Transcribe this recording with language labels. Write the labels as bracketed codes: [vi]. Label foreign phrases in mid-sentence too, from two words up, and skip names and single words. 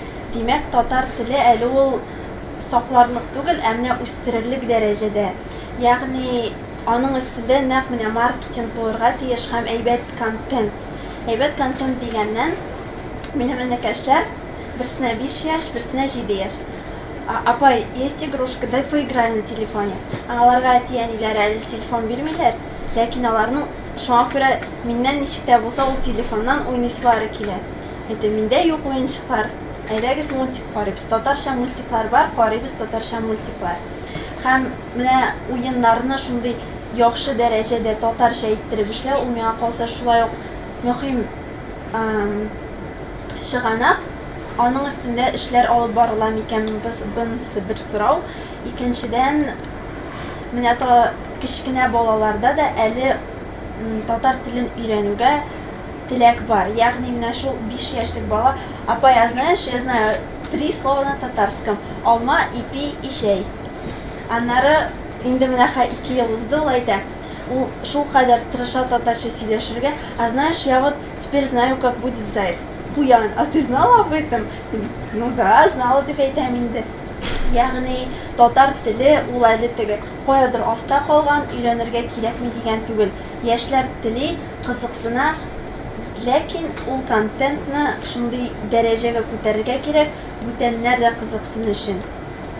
[tt] Димәк, татар теле әле ул сакларлык түгел, ә менә үстерерлек дәрәҗәдә. Ягъни аның өстендә нәкъ менә маркетинг булырга тиеш һәм әйбәт контент. Әйбәт контент дигәннән минем энекәшләр берсенә 5 яшь, берсенә 7 яшь. Апай, [ru] есть игрушка, дай поиграем на телефоне. [tt] Аларга әтиәниләр әле телефон бирмиләр, ләкин аларның шуңа күрә миннән ничек тә булса ул телефоннан уйныйсылары килә. Әйтә, миндә юк уенчыклар. Әйдәгез мультик карыйбыз, татарча мультиклар бар, карыйбыз татарча мультиклар. Һәм менә уеннарны шундый яхшы дәрәҗәдә татарча иттереп эшләү, ул миңа калса шулай ук мөһим чыганак. Аның өстендә эшләр алып барыла микән, бунысы бер сорау. Икенчедән, менә кечкенә балаларда да әле татар телен өйрәнүгә теләк бар. Ягъни менә шул 5 яшьлек бала, апа, [ru] я знаю 3 слова на татарском. [tt] Алма, ипи и чәй. Аннары инде менә 2 ел узды, ул әйтә. Ул шул кадәр тырыша татарча сөйләшергә. [ru] А знаешь, я вот теперь знаю, как будет заяц. Куян, а ты знала об этом? Ну да, знала [tt] дип әйтәм инде. Ягъни татар теле ул әле теге каядыр аста калган, өйрәнергә кирәкми дигән түгел. Яшьләр теле кызыксына, ләкин ул контентны шундый дәрәҗәгә күтәрергә кирәк, бүтәннәр дә кызыксын өчен.